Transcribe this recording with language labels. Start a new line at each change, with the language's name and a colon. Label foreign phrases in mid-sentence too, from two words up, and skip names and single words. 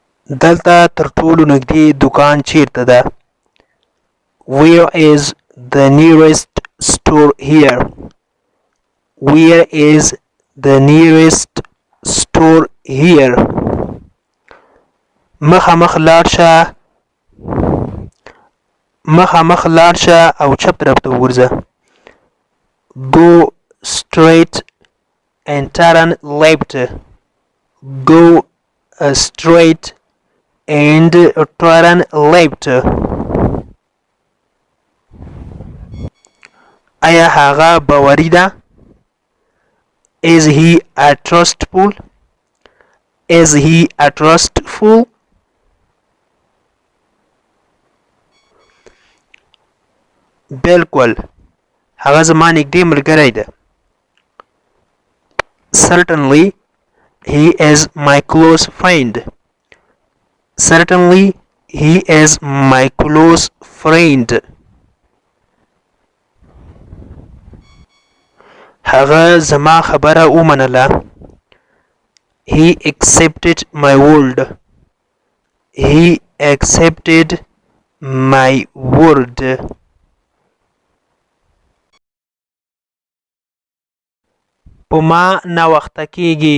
Pashto: دلته تر ټولو نږدې دکان چیرته ده؟
English: Where is the nearest store here? Where is the nearest store here?
Pashto: مخامخ لاړ شه او چپ طرف ته وګرځه.
English: Go straight and turn left. Go straight and turn left.
Pashto: آیا هغه باوري ده؟
English: Is he a trustful? Is he a trustful?
Pashto: بالکل هغه زما نږدې ملګری ده.
English: Certainly he is my close friend. Certainly he is my close friend.
Pashto: هغه زما خبره ومنله.
English: He accepted my word. He accepted my word.
Pashto: په ما ناوخته کیږي.